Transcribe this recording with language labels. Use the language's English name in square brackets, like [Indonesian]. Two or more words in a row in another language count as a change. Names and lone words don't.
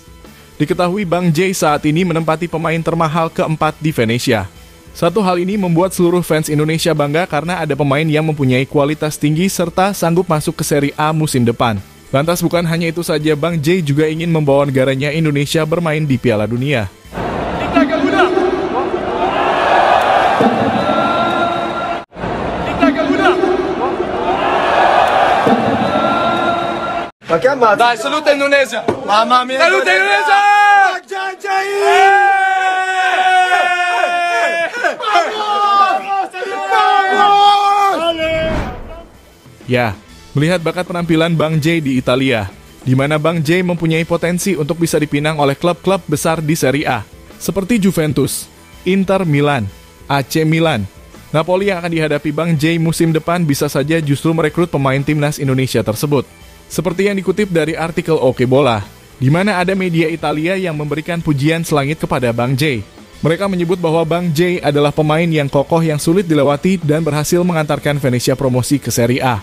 [Indonesian] Diketahui Bang Jay saat ini menempati pemain termahal keempat di Venezia. Satu hal ini membuat seluruh fans Indonesia bangga karena ada pemain yang mempunyai kualitas tinggi serta sanggup masuk ke Serie A musim depan. Lantas bukan hanya itu saja, Bang Jay juga ingin membawa negaranya Indonesia bermain di Piala Dunia. [Italian] Dai, saluta Indonesia. Mamma mia. Saluta Indonesia. [Indonesian] Ya, melihat bakat penampilan Bang Jay di Italia, di mana Bang Jay mempunyai potensi untuk bisa dipinang oleh klub-klub besar di Serie A, seperti Juventus, Inter Milan, AC Milan. Napoli yang akan dihadapi Bang Jay musim depan bisa saja justru merekrut pemain Timnas Indonesia tersebut. Seperti yang dikutip dari artikel Oke Bola, di mana ada media Italia yang memberikan pujian selangit kepada Bang Jay. Mereka menyebut bahwa Bang Jay adalah pemain yang kokoh yang sulit dilewati dan berhasil mengantarkan Venezia promosi ke Serie A.